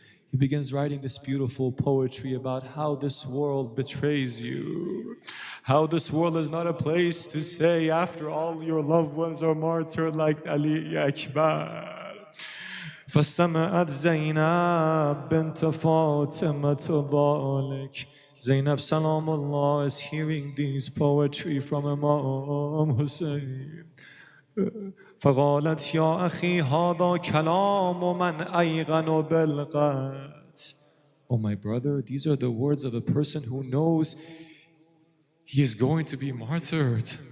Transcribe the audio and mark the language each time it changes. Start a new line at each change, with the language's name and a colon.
English: He begins writing this beautiful poetry about how this world betrays you, how this world is not a place to stay after all your loved ones are martyred like Ali Akbar.
Arabic: فسمعت زينب بنت فاطمة ذلك.
English: Zainab Salamullah is hearing these poetry from Imam Hussein.
Arabic: فقالت يا أخي هذا كلام من أيقن بالقتل.
English: Oh my brother, these are the words of a person who knows he is going to be martyred.